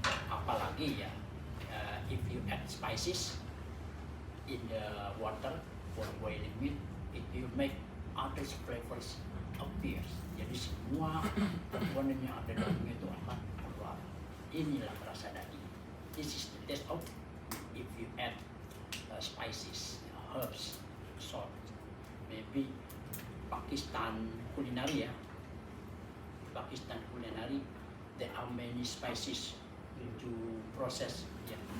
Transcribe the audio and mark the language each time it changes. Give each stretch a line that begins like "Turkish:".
Indonesian: Apalagi ya,
English: if you add spices in the water for boiling meat, it will make other flavors appear.
Indonesian: Jadi semua komponen yang ada daging itu akan keluar. Inilah rasa daging.
English: This is the taste of if you add spices, herbs, salt. Maybe Pakistan culinary, ya. Pakistan culinary, there are many spices to process, ya.